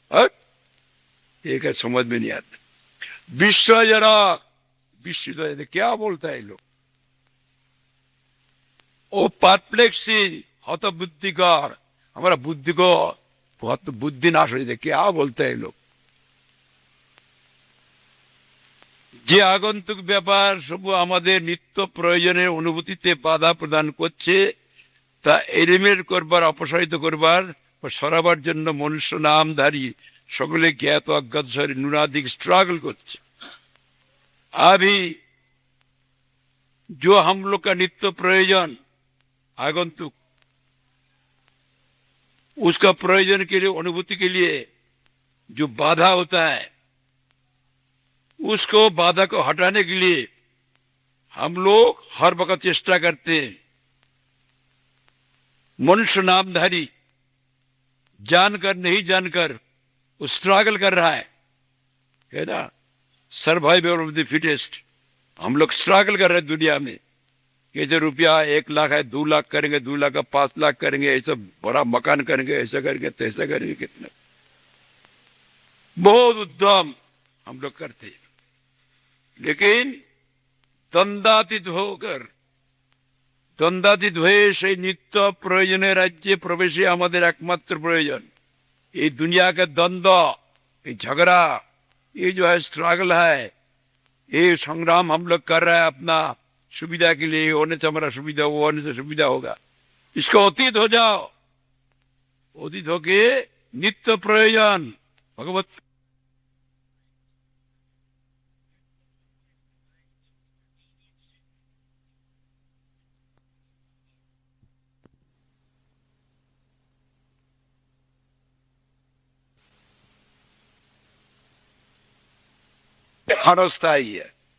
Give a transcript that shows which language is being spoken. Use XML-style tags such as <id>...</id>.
<hi>और एक है समझ में नहीं आता। विश्वजनक, विश्व क्या बोलता है लोग, ओ परप्लेक्सिंग, हत बुद्धिकर, हमारा बुद्धि को बहुत बुद्धि नाश हो जाए, क्या बोलते हैं लोग।</hi> <bn>যে আগন্তুক ব্যাপার সব আমাদের নিত্য প্রয়োজনের অনুভূতিতে বাধা প্রদান করছে, তা এলিমিনেট করবার, অপসারিত করবার বা সরাবার জন্য মনুষ্য নামধারী সকলে জ্ঞাত অজ্ঞাত শরীর নুনাধিক स्ट्रगल করছে।</bn> <hi>अभी जो हम लोग का नित्य प्रयोजन आगंतुक, उसका प्रयोजन के लिए, अनुभूति के लिए जो बाधा होता है, उसको बाधा को हटाने के लिए हम लोग हर वक्त चेष्टा करते हैं। मनुष्य नामधारी जानकर नहीं जानकर वो स्ट्रगल कर रहा है ना, सर्वाइवल ऑफ द फिटेस्ट। हम लोग स्ट्रगल कर रहे हैं दुनिया में, कैसे रुपया 1 लाख है 2 लाख करेंगे, 2 लाख का 5 लाख करेंगे, ऐसा बड़ा मकान करेंगे, ऐसा करेंगे तैसा करेंगे, कितना बहुत उद्यम हम लोग करते हैं। लेकिन द्वंद्वातीत होकर, द्वंद्वातीत हुए</hi> <bn>সেই নিত্য প্রয়োজনের রাজ্যে প্রবেশে আমাদের একমাত্র প্রয়োজন।</bn> <hi>ये दुनिया का द्वंद्व, ये झगड़ा, ये जो है स्ट्रगल है, ये संग्राम हम लोग कर रहे हैं अपना सुविधा के लिए, होने से हमारा सुविधा, वो होने से सुविधा होगा, इसको अतीत हो जाओ। अतीत होके नित्य प्रयोजन भगवत क्षणस्थायी है।</hi>